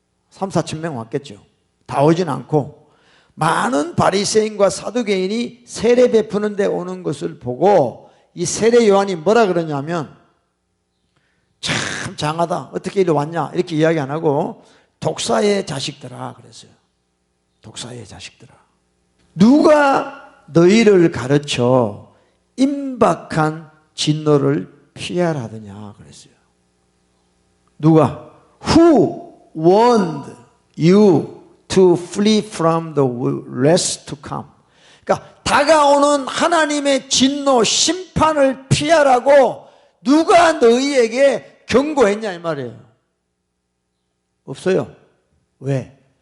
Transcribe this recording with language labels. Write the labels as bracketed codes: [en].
[ko] 3, 4천 명 왔겠죠. 다 오진 않고 많은 바리새인과 사두개인이 세례 베푸는 데 오는 것을 보고 이 세례 요한이 뭐라 그러냐면 참 장하다. 어떻게 이리 왔냐? 이렇게 이야기 안 하고 독사의 자식들아 그랬어요. 독사의 자식들아. 누가 너희를 가르쳐 임박한 진노를 피하라더냐 그랬어요. 누가? [en] Who warned you to flee from the wrath to come? [ko] 그러니까 다가오는 하나님의 진노, 심판을 피하라고 누가 너희에게 경고했냐 이 말이에요. 없어요. 왜?